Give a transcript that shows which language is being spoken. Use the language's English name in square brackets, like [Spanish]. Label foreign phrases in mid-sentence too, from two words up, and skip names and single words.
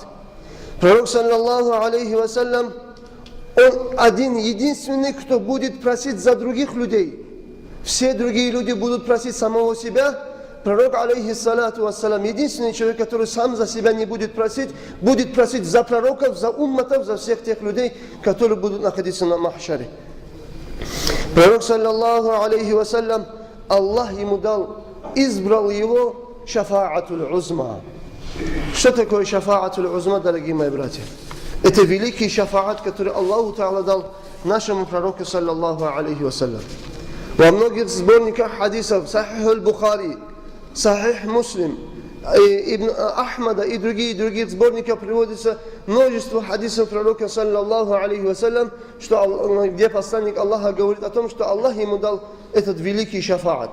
[Russian] Пророк, [Arabic] صلى الله عليه وسلم, [Russian] он один, единственный, кто будет просить за других людей. Все другие люди будут просить самого себя. Пророк, [Arabic] عليه الصلاة والسلام, [Russian] единственный человек, который сам за себя не будет просить за пророков, за умматов, за всех тех людей, которые будут находиться на махшаре. Пророк, [Arabic] صلى الله عليه وسلم, [Russian] Аллах ему дал, избрал его [Arabic] الشفاعة العظمى. [Russian] Что такое [Arabic] الشفاعة العظمى, [Russian] дорогие мои братья? Это великий шафаат, который [Arabic] الله تعالى [Russian] дал нашему пророку, [Arabic] صلى الله عليه وسلم. [Russian] Во многих сборниках хадисов, Сахих аль-Бухари, Сахих Муслим, Ибн Ахмада и других сборниках приводится множество хадисов пророка, [Arabic] صلى الله عليه وسلم, [Russian] где посланник Аллаха говорит о том, что Аллах ему дал этот великий шафаат.